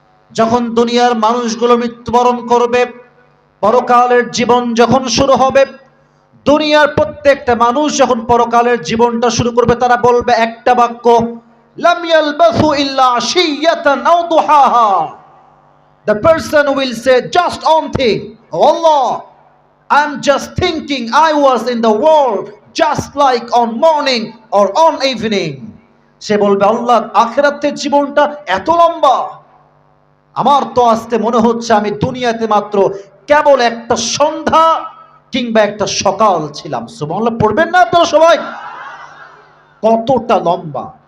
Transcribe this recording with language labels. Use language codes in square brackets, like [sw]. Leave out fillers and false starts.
[bn] যখন দুনিয়ার মানুষগুলো মৃত্যুবরণ করবে, পরকালের জীবন যখন শুরু হবে, দুনিয়ার প্রত্যেকটা মানুষ যখন পরকালের জীবনটা শুরু করবে, তারা বলবে একটা বাক্য, [ar] লাম ইয়ালবাসু ইল্লা আশিয়াতান আও দুহাহা। [en] The person will say just one thing, oh Allah, I'm just thinking I was in the world just like on morning or on evening. [bn] সে বলবে আল্লাহ আখিরাতের জীবনটা এত লম্বা, আমার তো আজকে মনে হচ্ছে আমি দুনিয়াতে মাত্র কেবল একটা সন্ধ্যা কিংবা একটা সকাল ছিলাম। সুবহানাল্লাহ পড়বেন না আপনারা সবাই? কতটা লম্বা!